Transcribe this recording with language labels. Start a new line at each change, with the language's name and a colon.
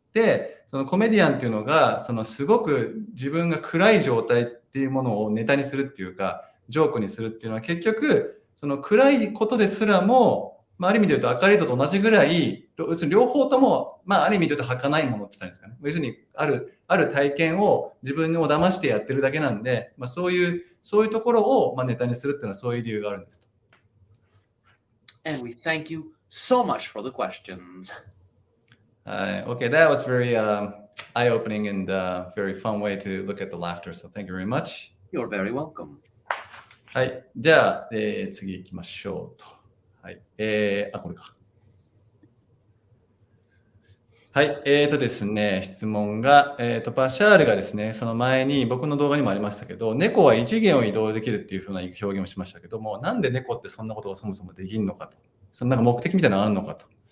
Japanese: で、そのコメディアンっていうのが、すごく自分が暗い状態っていうものをネタにするっていうか、ジョークにするっていうのは結局、その暗いことですらも、ある意味で言うと明るいと同じぐらい、要するに両方とも、ある意味で言うと儚いものって言ったんですかね。要するにある体験を自分を騙してやってるだけなんで、そういうところをネタにするっていうのはそういう理由があるんです。
English: And we thank you so much for the questions. Okay, that was very eye-opening and very fun way to look at the laughter. So thank you very much. You're very welcome.
Japanese: はい、じゃあ、次行きましょうと。はい、これか。はい、ですね、質問が、バシャールがですね、その前に僕の動画にもありましたけど、猫は異次元を移動できるっていうふうな表現をしましたけども、なんで猫ってそんなことがそもそもできるのかと、そのなんか目的みたいなのがあるのかと。